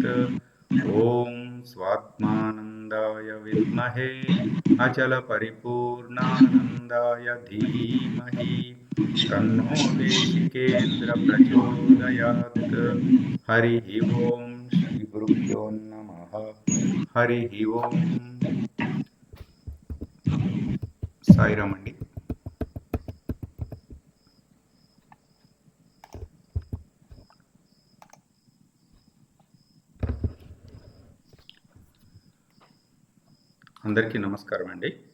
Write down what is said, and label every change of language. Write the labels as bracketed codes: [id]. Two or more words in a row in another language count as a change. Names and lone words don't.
[sa] ॐ स्वात्मानन्दाय विद्महे अचलपरिपूर्णानन्दाय धीमहि तन्नो देशिकेन्द्र प्रचोदयात्। हरि ओम श्री गुरुभ्यो నమః. హరి ఓం. [te] సాయిరామ్ అండి. అందరికీ నమస్కారం అండి.